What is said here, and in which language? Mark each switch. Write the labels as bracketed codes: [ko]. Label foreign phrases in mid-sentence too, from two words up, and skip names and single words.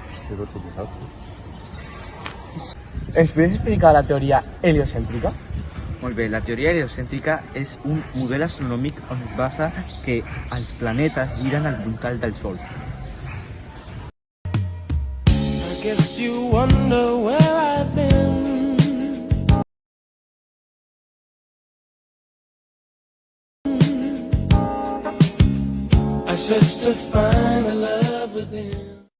[ca] Sí, per suposat, sí. Ens podries explicar la teoria heliocèntrica? Molt bé, la teoria heliocèntrica és un model astronòmic on es basa que els planetes giren al voltant del Sol. [en] I guess you wonder where I've been. I searched to find the love within.